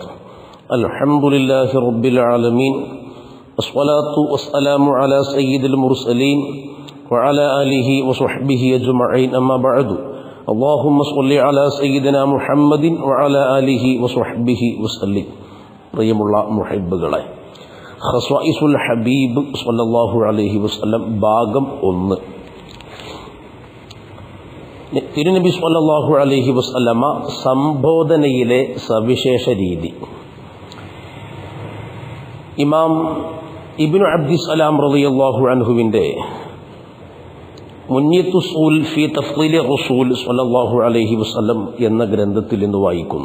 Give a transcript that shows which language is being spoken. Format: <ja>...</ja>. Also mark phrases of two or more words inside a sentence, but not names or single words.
<ar>الحمد لله رب العالمين، والصلاة والسلام على سيد المرسلين وعلى آله وصحبه أجمعين، أما بعد. اللهم صل على سيدنا محمد وعلى آله وصحبه وسلم.</ar> <ml>പ്രിയമുള്ള മുഹബ്ബുകളെ,</ml> <ar>خصائص الحبيب صلى الله عليه وسلم</ar> <ml>ഭാഗം 1. തിരുനബി</ml> <ar>صلى الله عليه وسلم</ar> <ml>സംബോധനയിലെ സവിശേഷ രീതി. ഇമാം ഇബ്നു അബ്ദിസ്സലാം</ml> <ar>رضي الله عنه منية السول في تفضيل الرسول صلى الله عليه وسلم</ar> <ml>എന്ന ഗ്രന്ഥത്തിൽ നിന്ന് വായിക്കുന്നു.</ml>